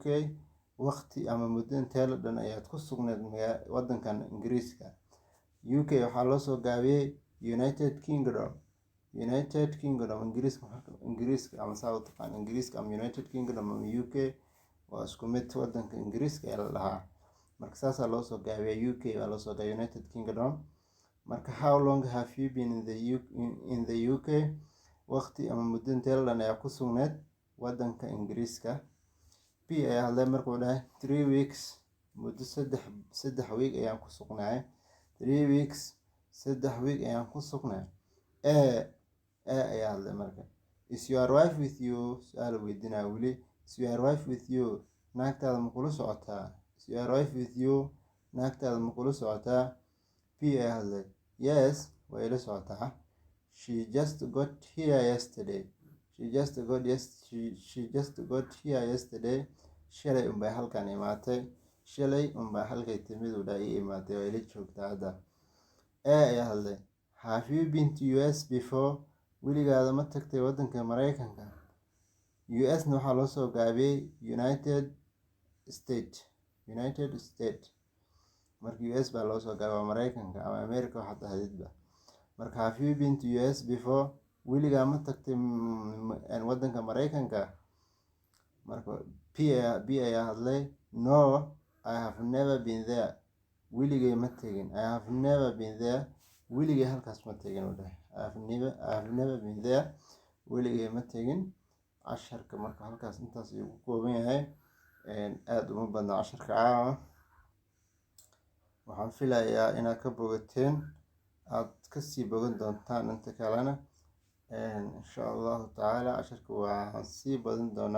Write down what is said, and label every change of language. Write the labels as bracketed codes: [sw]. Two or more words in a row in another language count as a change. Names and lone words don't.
[so] Waqti ama muddo intee la dhan ayaad ku sugnayd wadankan Ingiriiska? UK waxaa loo soo gaabiyey United Kingdom. United Kingdom, Ingiriiska ama saa u taqaan Ingiriiska ama United Kingdom ama UK waa isku mid. wadanka Ingiriiska ee la dhahaa, marka saasaa loo soo gaabiyey. UK waa loo soo gaabiyey United Kingdom. [en] Marka how long have you been in the UK? [so] Waqti ama muddo intee la dhan ayaa ku sugnayd wadanka Ingiriiska? B ayaa hadlay, marka wuxuu dhahay 3 weeks. Muddo 3 week ayaan ku sugnaay. 3 weeks, 3 week ayaan ku sugnaay. Ayaa hadlay marka, [en] is your wife with you? [so] Su-aal weydiinaa weli. [en] Is your wife with you? [so] Naagtaada ma kula socotaa? [en] Is your wife with you? [so] Naagtaada ma kula socotaa? B ayaa hadlay, yes way ila socotaa. [en] She just got here yesterday. [so] Shalay unbay halkan imaatay. Shalay unbay halkay timid u dhaa ii imaatay, waa ila joogtaa hadda. Ayaa hadlay, [en] have you been to US before? [so] Weligaada ma tagtay wadanka Mareykanka? US-na waxaa loo soo gaabiyey United States. Marka US baa loo soo gaabiyey Mareykanka ama America waxaad ahaydba. [en] Marka have you been to US before? [so] Weligaa ma tagtay wadanka Mareykanka? Marka B ayaa hadlay, [en] no I have never been there. [so] Weligay ma tegin. [en] I have never been there. [so] Weligay halkaas ma tegin u dhahay. [en] I have never been there. [so] Weligay ma tegin. Casharka marka halkaas intaas ayuu ku kooban yahay. Aada uma badna casharka caawa. Waxaan filayaa inaad ka bogateen, aad kasii bogan doontaan inta kalena. [ar] إن شاء الله تعالى [so] casharka waxaan sii badan doonaa.